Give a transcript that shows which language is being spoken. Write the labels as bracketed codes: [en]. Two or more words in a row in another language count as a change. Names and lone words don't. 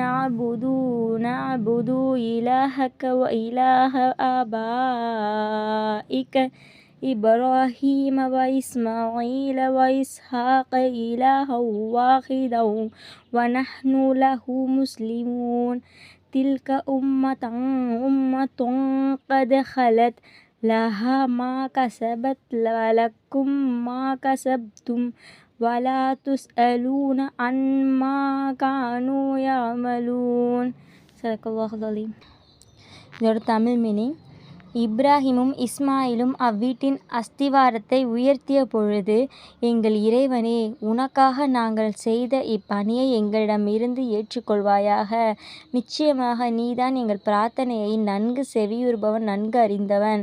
[ar] نَعْبُدُ إِلَهَكَ وَإِلَهَ آبَائِكَ إِبْرَاهِيمَ وَإِسْمَاعِيلَ وَإِسْحَاقَ إِلَهًا وَاحِدًا وَنَحْنُ لَهُ مُسْلِمُونَ تِلْكَ أُمَّةٌ قَدْ خَلَتْ لَهَا مَا كَسَبَتْ وَلَكُمْ مَا كَسَبْتُمْ وَلَا تُسْأَلُونَ عَمَّا كَانُوا يَعْمَلُونَ. صدق الله العليم. [ta] இதோட தமிழ் மீனிங்: இப்ராஹிமும் இஸ்மாயிலும் அவ்வீட்டின் அஸ்திவாரத்தை உயர்த்திய பொழுது, எங்கள் இறைவனே, உனக்காக நாங்கள் செய்த இப்பணியை எங்களிடமிருந்து ஏற்றுக்கொள்வாயாக. நிச்சயமாக நீதான் எங்கள் பிரார்த்தனையை நன்கு செவியுறுபவன், நன்கு அறிந்தவன்.